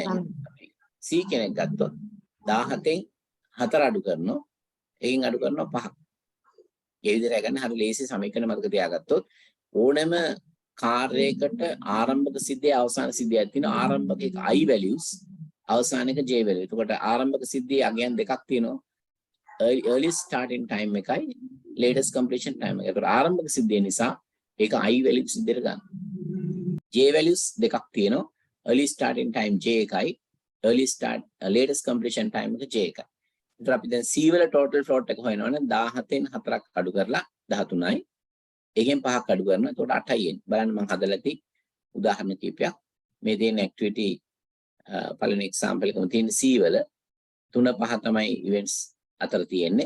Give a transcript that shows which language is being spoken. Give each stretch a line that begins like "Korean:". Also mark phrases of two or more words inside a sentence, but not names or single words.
Sinhala: C කෙනෙක් ගත්තොත් 17න් 4 අඩු කරනවා, එකකින් අඩු කරනවා 5ක්. ඒ විදිහට ගන්න හරි ලේසි සමීකරණ මතක තියාගත්තොත් ඕනෑම කාර්යයකට ආරම්භක සිද්ධිය අවසාන සිද්ධියක් තියෙනවා. ආරම්භක එක
English: I values
Sinhala: අවසානක J value. එතකොට ආරම්භක සිද්ධියේ අගයන් දෙකක් තියෙනවා.
English: early starting time එකයි latest completion time එක.
Sinhala: ඒකට ආරම්භක සිද්ධිය නිසා ඒක
English: I values
Sinhala: විදිහට ගන්න.
English: J values
Sinhala: දෙකක් තියෙනවා.
English: early starting time J එකයි latest completion time එක J එකයි.
Sinhala: ඒතර අපි දැන් C වල
English: total float
Sinhala: එක හොයනවනේ 17න් 4ක් අඩු කරලා 13යි. එකෙන් 5ක් අඩු කරනවා. එතකොට 8යි එන්නේ. බලන්න මම හදලා ඇති උදාහරණ කිහිපයක්. මේ තියෙන activity පළවෙනි example එකම තියෙන C වල 3 5 තමයි events අතර තියෙන්නේ.